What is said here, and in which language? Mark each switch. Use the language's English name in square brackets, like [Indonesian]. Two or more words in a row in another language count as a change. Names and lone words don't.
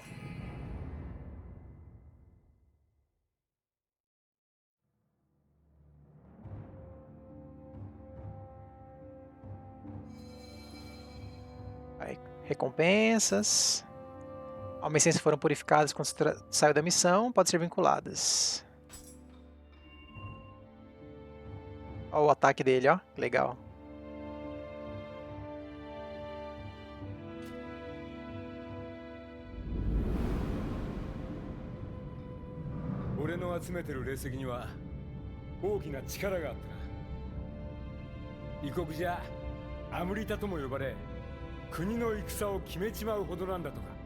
[Portuguese] Aí, recompensas. Almecências foram purificadas quando saiu da missão, podem ser vinculadas. Olha o ataque dele, ó. Legal. [Japanese] 俺の集めてる霊石には大きな力があったな。異国じゃアムリタとも呼ばれ、国の戦を決めちまうほどなんだとか。